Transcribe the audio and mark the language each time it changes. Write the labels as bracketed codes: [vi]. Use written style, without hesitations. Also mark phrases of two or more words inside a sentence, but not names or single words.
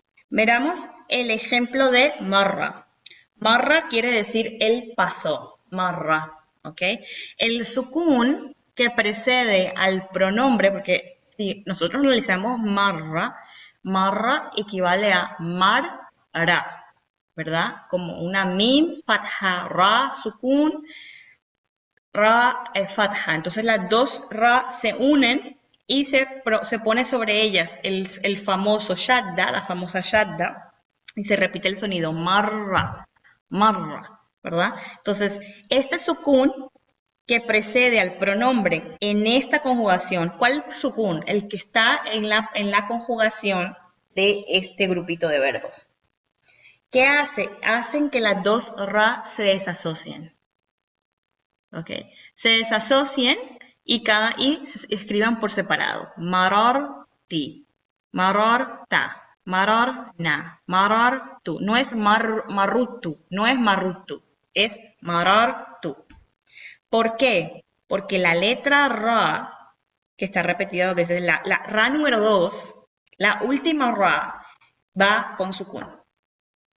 [es] Miramos el ejemplo de marra. Marra quiere decir él pasó, marra, ¿ok? El sukun que precede al pronombre, porque si nosotros analizamos marra, marra equivale a mar-ra, ¿verdad? Como una mim, fatha, ra, sukun, ra, fatha. Entonces las dos ra se unen y se pone sobre ellas el famoso shadda, la famosa shadda, y se repite el sonido marra, marra, ¿verdad? Entonces, este sukun que precede al pronombre en esta conjugación, ¿cuál sukun? El que está en la conjugación de este grupito de verbos. ¿Qué hace? Hacen que las dos ra se desasocien. ¿Ok? Se desasocien y se escriban por separado. [ar] مررتِ، مررتَ، مررنا، مررتُ. [es] No es marrutu, no es marrutu, es marartu. ¿Por qué? Porque la letra ra, que está repetida dos veces, la ra número 2, la última ra, va con sukun.